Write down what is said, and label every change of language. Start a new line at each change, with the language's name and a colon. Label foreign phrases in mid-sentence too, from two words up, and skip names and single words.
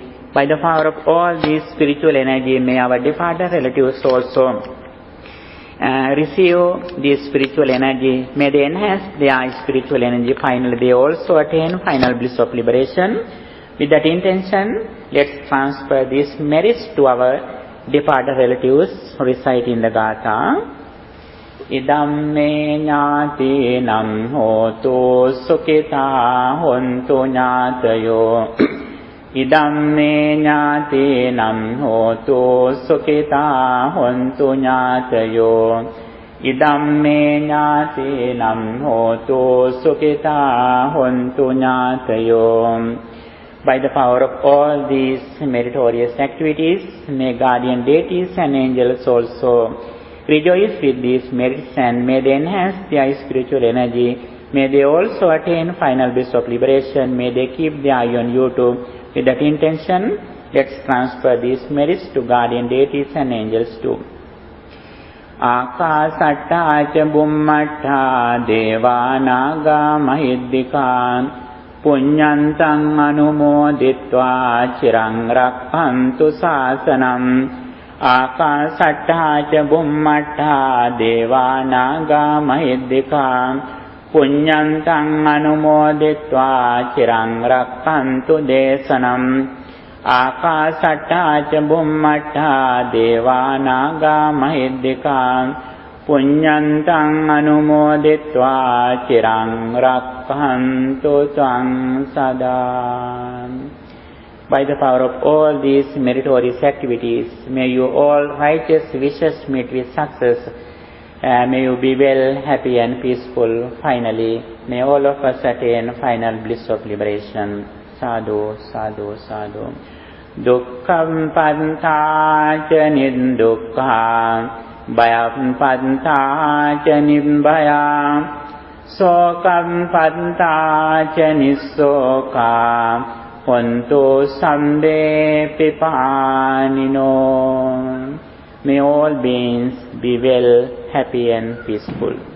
English: By the power of all this spiritual energy, may our departed relatives also receive this spiritual energy. May they enhance their spiritual energy. Finally, they also attain final bliss of liberation. With that intention, let's transfer these merits to our departed relatives. Recite in the Gatha.
Pali: Idam me ñātīnam hotu sukhitā hontu ñātayo. Idam me ñātīnam hotu sukhitā hontu ñātayo. Idam me ñātīnam hotu sukhitā hontu ñātayo.
English: By the power of all these meritorious activities, may guardian deities and angels also rejoice with these merits, and may they enhance their spiritual energy. May they also attain final bliss of liberation. May they keep their eye on you too. With that intention, let's transfer these merits to guardian deities and angels too.
Pali: Ākāsattā ca bummattā devā nāgā mahiddhikā puññantaṃ anumoditvā chiraṃ rakkhantu sāsanam. Ākāsattā ca bummattā devā nāgā mahiddhikā puññantaṃ anumoditvā chiraṃ rakkhantu desanam. Ākāsattā ca bummattā devā nāgā mahiddhikā puññantaṃ anumoditvā chiraṃ rakkhantu tvaṃ sadā.
English: By the power of all these meritorious activities, may you all righteous wishes meet with success. May you be well, happy and peaceful. Finally, may all of us attain final bliss of liberation.
Pali: Sadhu, sadhu, sadhu. Dukkham pantā ca niddukkha. Bhayam pantā ca nibbhaya. Sokam pantā ca nissokā. Hontu sambe pipanino.
English: May all beings be well, happy and peaceful.